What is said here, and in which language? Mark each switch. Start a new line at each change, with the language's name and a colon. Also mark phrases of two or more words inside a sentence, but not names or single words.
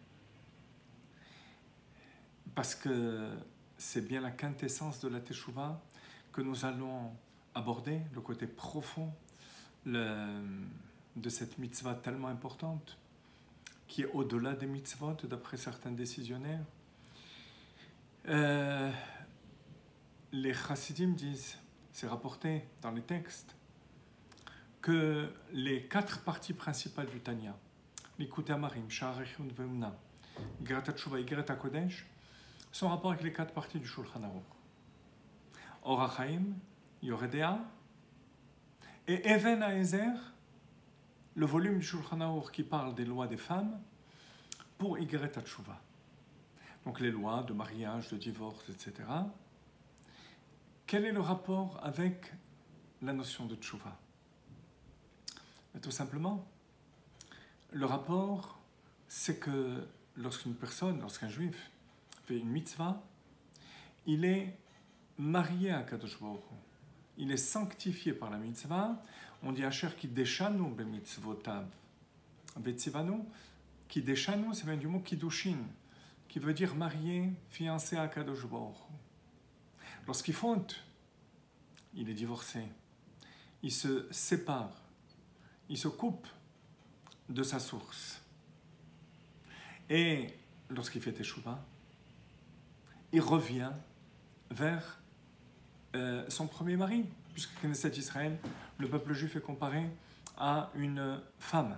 French: Parce que c'est bien la quintessence de la Teshuvah que nous allons aborder, le côté profond de cette mitzvah tellement importante, qui est au-delà des mitzvot, d'après certains décisionnaires. Les chassidim disent, c'est rapporté dans les textes, que les quatre parties principales du Tanya, Likutei Amarim, Sha'ar Yichud Ve'emuna, Igeret HaTshuva, Igeret HaKodesh, sont en rapport avec les quatre parties du Shulchan Aruch. Or HaChaim, Yoreh De'ah, et Even HaEzer, le volume du Shulchan Aruch qui parle des lois des femmes, pour Igeret HaTshuva. Donc les lois de mariage, de divorce, etc. Quel est le rapport avec la notion de Teshuvah? Tout simplement, le rapport, c'est que lorsqu'une personne, lorsqu'un juif fait une mitzvah, il est marié à
Hebrew: קדוש ברוך הוא.
French: Il est sanctifié par la mitzvah. On dit
Hebrew: אשר קדשנו במצוותיו וצוונו.
French: Kiddeshanu, ça vient du mot Kiddushin, qui veut dire marié, fiancé à
Hebrew: קדוש ברוך הוא.
French: Lorsqu'il fonde, il est divorcé. Il se sépare. Il se coupe de sa source. Et lorsqu'il fait Teshuvah, il revient vers son premier mari, puisque Knesset Israël, le peuple juif est comparé à une femme.